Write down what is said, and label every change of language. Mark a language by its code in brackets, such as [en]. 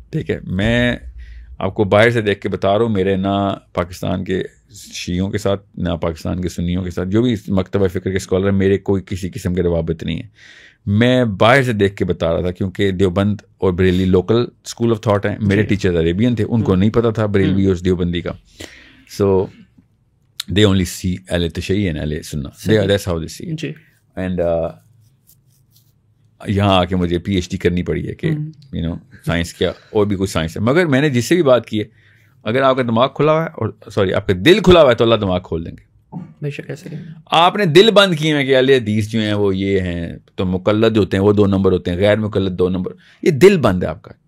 [ur] ٹھیک ہے, میں آپ کو باہر سے دیکھ کے بتا رہا ہوں, میرے نہ پاکستان کے شیعوں کے ساتھ نہ پاکستان کے سنیوں کے ساتھ جو بھی مکتبہ فکر کے اسکالر ہیں, میرے کوئی کسی قسم کے روابط نہیں ہے. میں باہر سے دیکھ کے بتا رہا تھا, کیونکہ دیوبند اور Bareilly [en] local school of thought [ur] ہیں. میرے ٹیچرز عربین تھے, ان کو نہیں پتہ تھا بریلوی اور دیوبندی کا. [en] So they only see اہل تشیع and اہل سنت, دیٹس ہاؤ دے سی. [ur] And یہاں آ کے مجھے پی ایچ ڈی کرنی پڑی ہے کہ سائنس کیا اور بھی کچھ سائنس ہے. مگر میں نے جس سے بھی بات کی ہے, اگر آپ کا دماغ کھلا ہوا ہے, اور سوری آپ کا دل کھلا ہوا ہے, تو اللہ دماغ کھول دیں گے. بے شک ایسے آپ نے دل بند کیے ہیں کہ اہل حدیث جو ہیں وہ یہ ہیں, تو مقلد ہوتے ہیں وہ 2 نمبر ہوتے ہیں, غیر مقلد 2 نمبر. یہ دل بند ہے آپ کا.